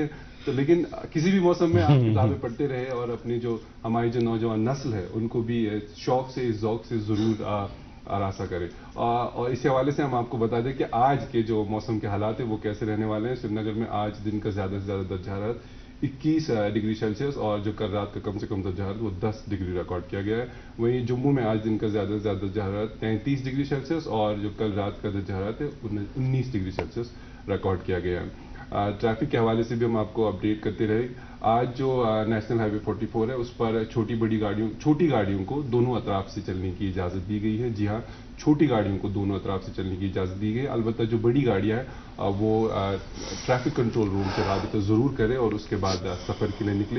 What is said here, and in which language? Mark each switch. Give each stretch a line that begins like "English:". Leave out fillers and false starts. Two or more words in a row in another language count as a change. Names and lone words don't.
Urdu: تو لیکن کسی بھی موسم میں آپ کتابیں پڑھتے رہے، اور اپنی جو ہماری جو نوجوان نسل ہے ان کو بھی شوق سے، ذوق سے ضرور آراستہ کرے۔ اور اس حوالے سے ہم آپ کو بتا دیں کہ آج کے جو موسم کے حالات ہیں وہ کیسے رہنے والے ہیں۔ سری نگر میں آج دن کا زیادہ سے زیادہ درجہ حرارت 21
English: degree Celsius,
Urdu: اور جو کل رات کا کم سے کم درجہ حرارت وہ 10 ڈگری ریکارڈ کیا گیا ہے۔ وہیں جموں میں آج دن کا زیادہ سے زیادہ درجہ حرارت 33
English: degree Celsius,
Urdu: اور جو کل رات کا درجہ حرارت ہے 19
English: degree Celsius
Urdu: ریکارڈ کیا گیا ہے۔ ٹریفک کے حوالے سے بھی ہم آپ کو اپڈیٹ کرتے رہے۔ آج جو نیشنل ہائی وے 44 ہے اس پر چھوٹی گاڑیوں کو دونوں اطراف سے چلنے کی اجازت دی گئی ہے۔ جی ہاں، چھوٹی گاڑیوں کو دونوں اطراف سے چلنے کی اجازت دی گئی ہے، البتہ جو بڑی گاڑیاں ہیں وہ
English: traffic control room
Urdu: سے رابطہ ضرور کرے اور اس کے بعد سفر کے لیے نکلے۔